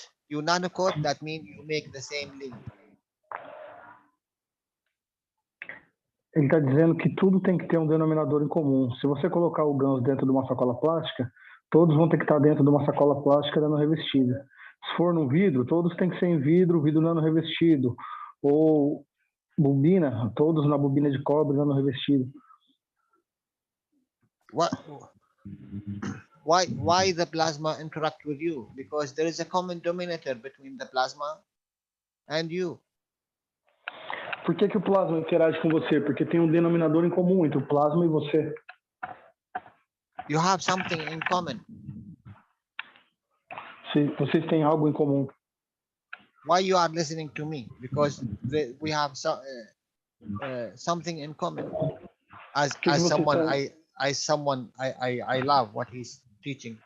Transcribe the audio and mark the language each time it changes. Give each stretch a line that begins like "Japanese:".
English: You nano-coat, that means you make the same link.
Portuguese: Ele está dizendo que tudo tem que ter um denominador em comum. Se você colocar o GANS dentro de uma sacola plástica, todos vão ter que estar dentro de uma sacola plástica nano revestida. Se for num vidro, todos têm que ser em vidro nano revestido. Ou bobina, todos na bobina de cobre nano revestido.
English: Why the plasma interact with you? Because there is a common denominator between the plasma and you.
Portuguese: Por que o plasma interage com você? Porque tem um denominador em comum entre o plasma e você.
English: You have something in common.
Portuguese: Vocês têm algo em comum.
English: Why you are listening to me? Because we have something in common. As someone I love what he's teaching.